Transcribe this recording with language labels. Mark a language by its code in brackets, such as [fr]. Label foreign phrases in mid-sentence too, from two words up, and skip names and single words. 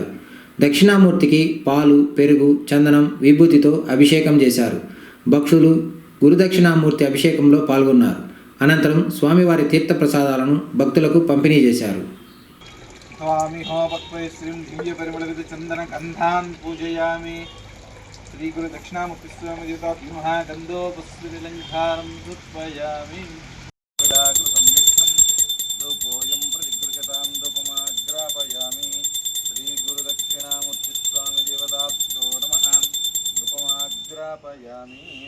[te] దక్షిణామూర్తికి పాలు, పెరుగు, చందనం, విభూతితో అభిషేకం చేశారు. భక్తులు గురుదక్షిణామూర్తి అభిషేకంలో పాల్గొన్నారు. అనంతరం స్వామివారి తీర్థప్రసాదాలను భక్తులకు పంపిణీ చేశారు. [sa] స్వామి హోమపక్వై శ్రీం దివ్య పరిమళ చందన గంధాన్ పూజయామి. श्रीगुरु दक्षिणामूर्ति स्वामी देवता महागंधोपस्थितिलंकारं कृपयामि धूपोऽयं प्रतिगृहतां धूपमाग्रापयामि श्रीगुरु दक्षिणामूर्ति स्वामी देवताभ्यो नमः धूपमाग्रापयामि